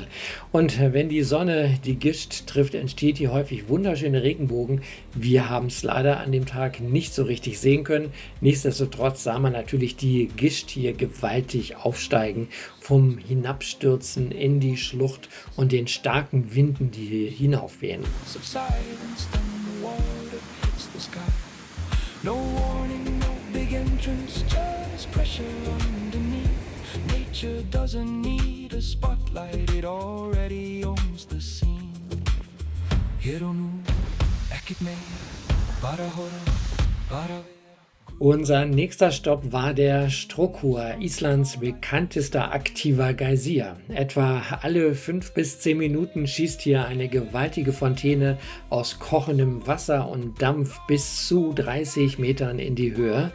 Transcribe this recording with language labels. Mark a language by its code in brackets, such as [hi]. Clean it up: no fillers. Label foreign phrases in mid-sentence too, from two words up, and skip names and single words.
[de] Und wenn die Sonne die Gischt trifft, entsteht hier häufig wunderschöne Regenbogen. Wir haben es leider an dem Tag nicht so richtig sehen können. Nichtsdestotrotz sah man natürlich die Gischt hier gewaltig aufsteigen vom Hinabstürzen in die Schlucht und den starken Winden, die hier hinaufwehen. [en] Subsidence, then the water hits the sky. No warning, no big entrance, just pressure underneath. Nature doesn't need a spotlight, it already owns the scene. Hironu, ekitme, barahora, bara. [de] Unser nächster Stopp war der Strokkur, Islands bekanntester aktiver Geysir. Etwa alle 5 bis 10 Minuten schießt hier eine gewaltige Fontäne aus kochendem Wasser und Dampf bis zu 30 Metern in die Höhe.